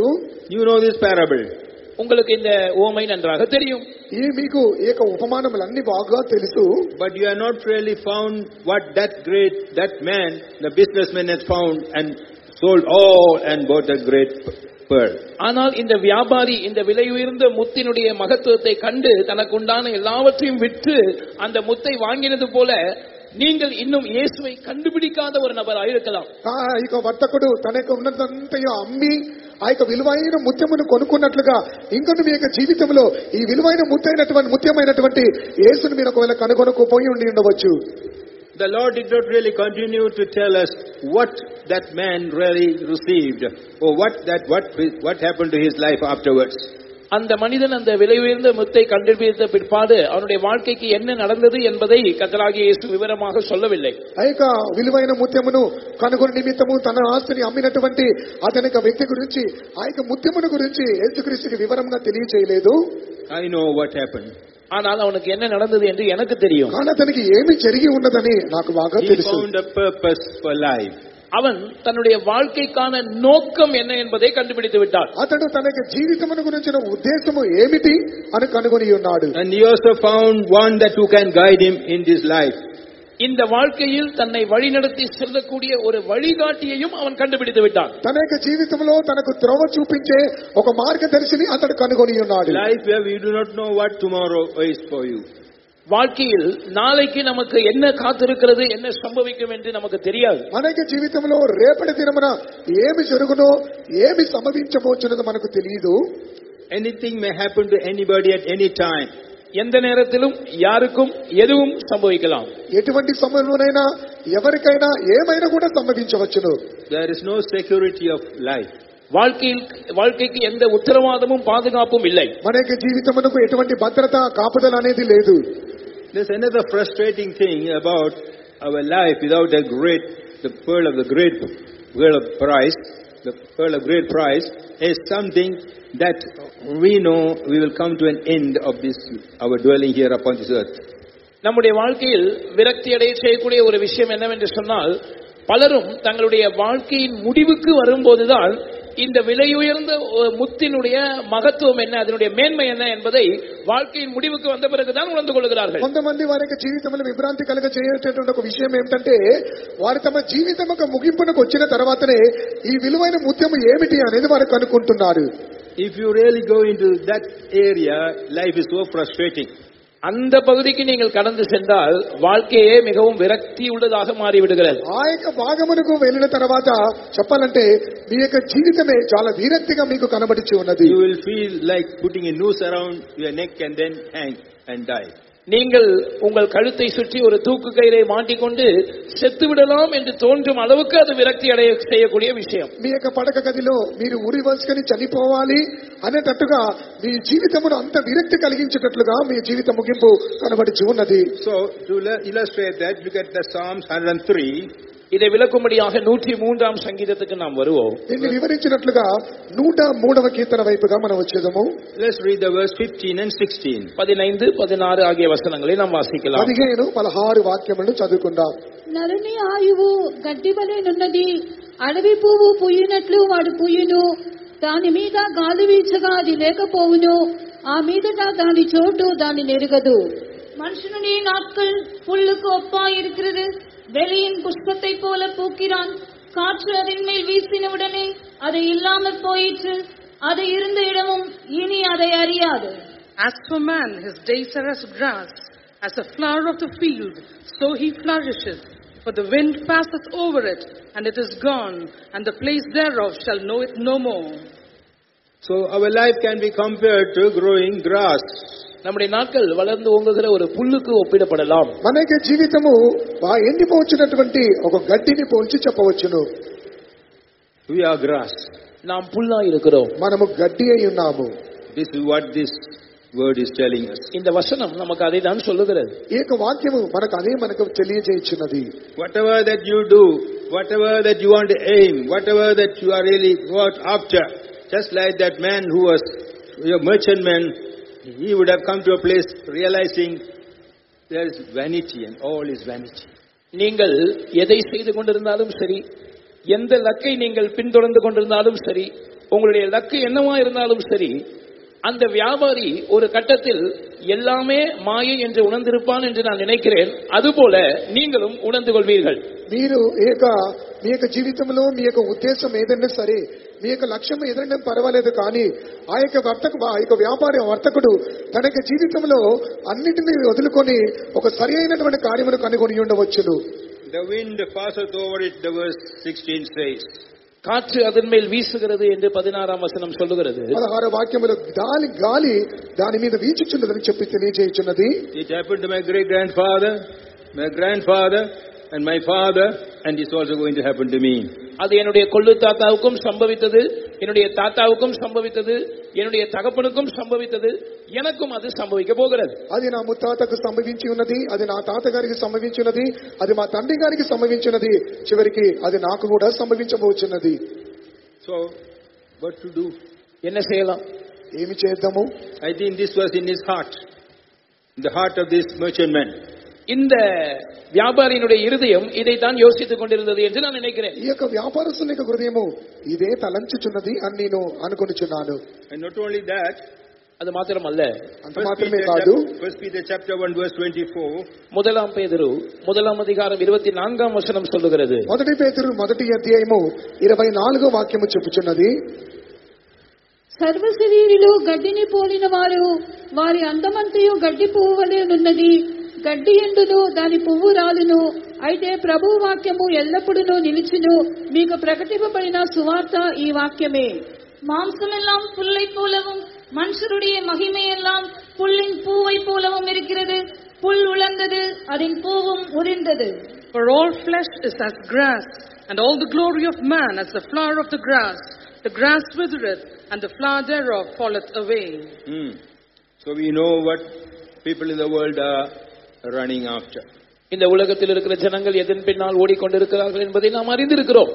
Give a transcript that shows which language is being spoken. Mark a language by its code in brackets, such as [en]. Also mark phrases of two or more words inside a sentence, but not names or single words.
[en] You know this parable. [ta] உங்களுக்கு இந்த உவமை நன்றாக தெரியும். [te] ఈ మీకు ఈ యొక్క ఉపమానములన్నీ బాగా తెలుసు. [en] But you have not really found what that man, the businessman, has found and sold all and bought the great pearl. [ta] ஆனால் இந்த வியாபாரி இந்த விலை உயர்ந்த முத்தினுடைய மகத்துவத்தை கண்டு தனக்கு உண்டான எல்லாவற்றையும் விற்று அந்த முத்தை வாங்கினது போல நீங்கள் இன்னும் இயேசுவை கண்டுபிடிக்காத ஒரு நபராக இருக்கலாம். [te] ఇక వర్తకుడు తనకు ఉన్నదంతయో అమ్మి ఆ యొక్క విలువైన ముత్యమును కొనుక్కున్నట్లుగా ఇంకొన్ని మీ యొక్క జీవితంలో ఈ విలువైన ముత్యమైనటువంటి యేసును మీరు ఒకవేళ కనుగొనకపోయి ఉండి ఉండవచ్చు. [en] The Lord did not really continue to tell us what that man really received or what happened to his life afterwards. [ta] அந்த மனிதன் அந்த விலை உயர்ந்த முத்தை கண்டுபிடித்த பிற்பாடு அவனுடைய வாழ்க்கைக்கு என்ன நடந்தது என்பதை கர்த்தராகிய இயேசு விவரமாக சொல்லவில்லை. [te] ఆ యొక్క విలువైన ముత్యమును కనుగొని నిమిత్తము తన ఆస్తిని అమ్మినటువంటి అతని వ్యక్తి గురించి ఆ యొక్క ముత్యమును గురించి యేసుక్రీస్తుకి వివరంగా తెలియజేయలేదు. [en] I know what happened. [ta] ஆனால் அவனுக்கு என்ன நடந்தது என்று எனக்கு தெரியும். [te] కానీ అతనికి ఏమి జరిగి ఉన్నదని నాకు బాగా [en] He [te] తెలుసు. [en] found a purpose for life. [ta] அவன் தன்னுடைய வாழ்க்கைக்கான நோக்கம் என்ன என்பதை கண்டுபிடித்து விட்டான். [te] అతడు తన యొక్క జీవితమును గురించిన ఉద్దేశము ఏమిటి అని కనుగొని ఉన్నాడు. [en] And he also found one that who can guide him in this life. [ta] இந்த வாழ்க்கையில் தன்னை வழிநடத்தி செல்லக்கூடிய ஒரு வழிகாட்டியையும் அவன் கண்டுபிடித்து விட்டான். [te] తన యొక్క జీవితంలో తనకు త్రోవ చూపించే ఒక మార్గదర్శిని అతడు కనుగొని ఉన్నాడు. [en] Life where we do not know what tomorrow is for you. [ta] வாழ்க்கையில் நாளைக்கு நமக்கு என்ன காத்திருக்கிறது, என்ன சம்பவிக்கும் என்று நமக்கு தெரியாது. [te] మన యొక్క జీవితంలో రేపటి దినమున ఏమి జరుగునో ఏమి సంభవించబోచున్నదో మనకు తెలియదు. [en] Anything may happen to anybody at any time. [ta] எந்த நேரத்திலும் யாருக்கும் எதுவும் சம்பவிக்கலாம். [te] ఎటువంటి సమయంలోనైనా ఎవరికైనా ఏమైనా కూడా సంభవించవచ్చును. [en] There is no security of life. [ta] வாழ்க்கைக்கு எந்த உத்தரவாதமும் பாதுகாப்பும் இல்லை. [te] మనకి జీవితమునకు ఎటువంటి భద్రత కాపుదల అనేది లేదు. [en] There's another frustrating thing about our life without the pearl of price. The pearl of great price is something that we know we will come to an end of this our dwelling here upon this earth. [ta] நம்முடைய வாழ்க்கையில் விரக்தி அடைய செய்யக்கூடிய ஒரு விஷயம் என்னவென்று சொன்னால், பலரும் தங்களுடைய வாழ்க்கையின் முடிவுக்கு வரும்போதுதான் இந்த விலையுயர்ந்த முத்தினுடைய மகத்துவம் என்ன, அதனுடைய மேன்மை என்ன என்பதை வாழ்க்கையின் முடிவுக்கு வந்த பிறகுதான் உணர்ந்து கொள்கிறார்கள். [te] కొంతమంది వారికి జీవితంలో విభ్రాంతి కలగ చేయేటటువంటి ఒక విషయం ఏమిటంటే, వారు తమ జీవితం యొక్క ముగింపునకు వచ్చిన తర్వాతనే ఈ విలువైన ముత్యము ఏమిటి అనేది వారు కనుక్కుంటున్నారు. [en] If you really go into that area, life is so frustrating. [ta] அந்த பகுதிக்கு நீங்கள் கடந்து சென்றால் வாழ்க்கையே மிகவும் விரக்தி உள்ளதாக மாறிவிடுகிறது. [te] ఆ యొక్క భాగమునకు వెళ్ళిన తర్వాత చెప్పాలంటే మీ యొక్క జీవితమే చాలా విరక్తిగా మీకు కనబడిచి ఉన్నది. [en] You will feel like putting a noose around your neck and then hang and die. [ta] நீங்கள் உங்கள் கழுத்தை சுற்றி ஒரு தூக்கு கயிறை மாட்டிக்கொண்டு செத்து விடலாம் என்று தோன்றும் அளவுக்கு அது விரக்தி அடைய செய்யக்கூடிய விஷயம். [te] మీ యొక్క పడక గదిలో మీరు ఉరి వేసుకొని చనిపోవాలి అనేటట్టుగా మీ జీవితమును అంత విరక్తి కలిగించేటట్లుగా మీ జీవిత ముగింపు కనబడిచి ఉన్నది. [en] So to illustrate that, look at the Psalms 103. [ta] இதை விளக்கும்படியாக 103ஆம் சங்கீதத்துக்கு நாம் வருவோம். [te] దీన్ని వివరించినట్లుగా 103వ కీర్తన వైపుగా మనం వచ్చేదము. [en] Let's read the verse 15 and 16. [ta] 15, 16 ஆகிய வசனங்களை நாம் வாசிக்கலாம். [te] 15, 16 వాక్యములను చదువుకుందాం. నరుని ఆయువు గడ్డి వలెనున్నది, అడవి పువ్వు పుయ్యినట్లు వాడు పుయ్యును, దాని మీద గాలి వీచగా అది లేకపోవును, ఆ మీదట దాని చోటు దాని నెరుగదు. [ta] மனுஷனுடைய நாட்கள் புல்லுக்கு ஒப்பாயிருக்கிறது, வெளியின் புஷ்பத்தை போல பூக்கிறான், காற்று அதன் மேல் வீசினவுடனே அது இல்லாமற் போயிற்று, அது இருந்த இடமும் இனி அதை அறியாது. [en] As for man, his days are as grass, as a flower of the field, so he flourisheth. For the wind passeth over it, and it is gone, and the place thereof shall know it no more. So our life can be compared to growing grass. [ta] நம்முடைய நாட்கள் வளர்ந்து ஓங்குகிற ஒரு புல்லுக்கு ஒப்பிடப்படலாம். [te] మనకి జీవితము ఎండిపోవచ్చినటువంటి ఒక గడ్డిని పోల్చి చెప్పవచ్చును. [en] We are grass. [ta] நாம் புல்லா இருக்கிறோம். [te] మనము గడ్డి అయి ఉన్నాము. [en] This is what this word is telling us. [ta] இந்த வசனம் நமக்கு அதை தான் சொல்லுகிறது. [te] ఈ యొక్క వాక్యము మనకు తెలియజేయుచున్నది. [en] Whatever that you do, whatever that you want to aim, whatever that you are really after, just like that man who was a merchantman, he would have come to a place realizing there is vanity and all is vanity. [ta] நீங்கள் எதை செய்து கொண்டிருந்தாலும் சரி, எந்த லக்கை நீங்கள் பின்தொடர்ந்து கொண்டிருந்தாலும் சரி, உங்களுடைய லக்கு என்னவா இருந்தாலும் சரி, அந்த வியாபாரி ஒரு கட்டத்தில் எல்லாமே மாயை என்று உணர்ந்திருப்பான் என்று நான் நினைக்கிறேன். அதுபோல நீங்களும் உணர்ந்து கொள்வீர்கள். [te] మీరు మీ యొక్క జీవితంలో మీ యొక్క ఉద్దేశం ఏదైనా సరే, మీ యొక్క లక్ష్యం ఏదైనా పర్వాలేదు, కానీ ఆ యొక్క వర్తకుడు తన యొక్క జీవితంలో అన్నిటినీ వదులుకొని ఒక సరి అయినటువంటి కార్యమును కనుగొని ఉండవచ్చును. [en] The wind passeth over it, the verse 16 says. [ta] காற்று அதன் மேல் வீசுகிறது என்று 16ஆம் வசனம் சொல்லுகிறது. [te] 16 వాక్యములో గాలి దాని మీద వీచుచున్నదని చెప్పి తెలియజేయుచున్నది. [en] It happened to my great grandfather, my grandfather and my father, and it's also going to happen to me. [ta] அது என்னுடைய கொள்ளு தாத்தாவுக்கும் சம்பவித்தது, என்னுடைய தாத்தாவுக்கும் சம்பவித்தது, என்னுடைய தகப்பனுக்கும் சம்பவித்தது, எனக்கும் அது சம்பவிக்க போகிறது. [te] అది నా ముత్తాతకు సంభవించి ఉన్నది, అది నా తాతగారికి సంభవించినది, అది మా తండ్రి గారికి సంభవించినది, చివరికి అది నాకు కూడా సంభవించబోచున్నది. [en] So what to do? [ta] என்ன செய்யலாம்? [te] ఏమి చేద్దాము? [en] I think this was in his heart, in the heart of this merchantman. [ta] இந்த வியாபாரியினுடைய இருதயம் இதைத்தான் யோசித்துக் கொண்டிருந்தது என்று நான் நினைக்கிறேன். [te] ఈ యొక్క వ్యాపారస్తుని యొక్క హృదయము ఇదే తలంచుచున్నది అని నేను అనుకొనిచున్నాను. [en] And not only that, [ta] அது மாத்திரமல்ல, [te] అంత మాత్రమే కాదు, [en] 1 Peter chapter 1 verse 24, [ta] முதலாம் பேதுரு 1ஆம் அதிகாரம் 24ஆம் வசனம் சொல்லுகிறது. [te] 1 పేతురు 1వ అధ్యాయము 24వ వాక్యము చెప్పుచున్నది. సర్వశరీరులు గడ్డిని పోలిన వారు, వారి అందమంతయు గడ్డి పువ్వు వలె నున్నది, గడ్డి ఎండును దాని పువ్వు రాలును, అయితే ప్రభు వాక్యము ఎల్లప్పుడూ నిలిచును. మీకు ప్రకటింపబడిన సువార్త ఈ వాక్యమే. [ta] மாம்சமெல்லாம் புல்லை போலவும் மனுஷருடைய மகிமையெல்லாம் புல்லின் பூவை போலவும் இருக்கிறது. புல் உலர்ந்தது, அதன் பூவும் உதிர்ந்தது. [en] For all flesh is as grass, and all the glory of man as the flower of the grass. the grass withereth, and the flower thereof falleth away. So we know what people in the world are running after. [ta] இந்த உலகத்தில் இருக்கிற ஜனங்கள் எதன் பின்னால் ஓடிக்கொண்டிருக்கிறார்கள் என்பதை நாம் அறிந்திருக்கிறோம்.